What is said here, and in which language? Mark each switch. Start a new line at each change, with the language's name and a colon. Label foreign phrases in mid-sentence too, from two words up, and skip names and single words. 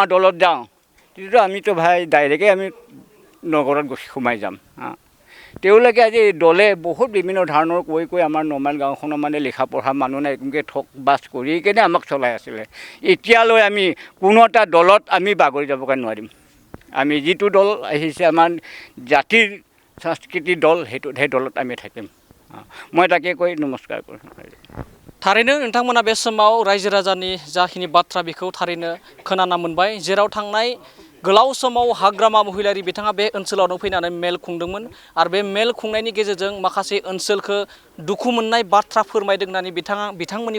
Assamese: দলত যাওঁ তেতিয়াতো আমিতো ভাই ডাইৰেক্টে আমি নগৰত সোমাই যাম তেওঁলোকে আজি দলে বহুত বিভিন্ন ধৰণৰ কৈ আমাৰ নৰ্মেল গাঁওখনৰ মানে লিখা পঢ়া মানুহ নাই এনেকৈ ঠক বাছ কৰি কেনে আমাক চলাই আছিলে এতিয়ালৈ আমি কোনো এটা দলত আমি বাগৰি যাবগৈ নোৱাৰিম আমি যিটো দল আহিছে আমাৰ জাতিৰ সংস্কৃতিৰ দল সেই দলত আমি থাকিম মই তাকে কৈ নমস্কাৰ কৰিছোঁ
Bodo: थारैनो नोंथांमोना बे समाव रायजो राजानि जाखिनि बाथ्रा बेखौ थारैनो खोनाना मोनबाय जेराव थांनाय गोलाव समाव हाग्रामा महिलारि बिथाङा बे ओनसोलावनो फैनानै मेल खुंदोंमोन आरो बे मेल खुंनायनि गेजेरजों माखासे ओनसोलखौ दुखु मोननाय बाथ्रा फोरमायदों होननानै बिथांमोननि